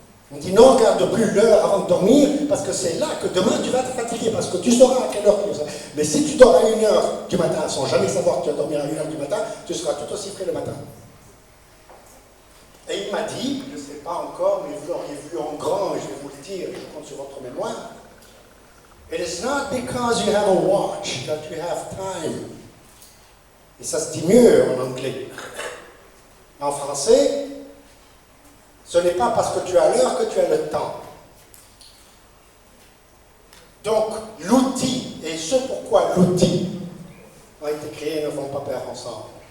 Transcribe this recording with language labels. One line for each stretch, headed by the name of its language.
French: Elle me dit, ne regarde plus l'heure avant de dormir, parce que c'est là que demain tu vas te fatiguer, parce que tu sauras à quelle heure tu es. Mais si tu dors à 1h du matin, sans jamais savoir que tu vas dormir à 1h du matin, tu seras tout aussi frais le matin. Et il m'a dit, je ne sais pas encore, mais vous l'auriez vu en grand, et je vais vous le dire, je compte sur votre mémoire.
English: It is not because you have a watch that you have time.
French: Et ça se dit mieux en anglais. En français, ce n'est pas parce que tu as l'heure que tu as le temps. Donc, l'outil et ce pourquoi l'outil ont été créés ne vont pas pair ensemble.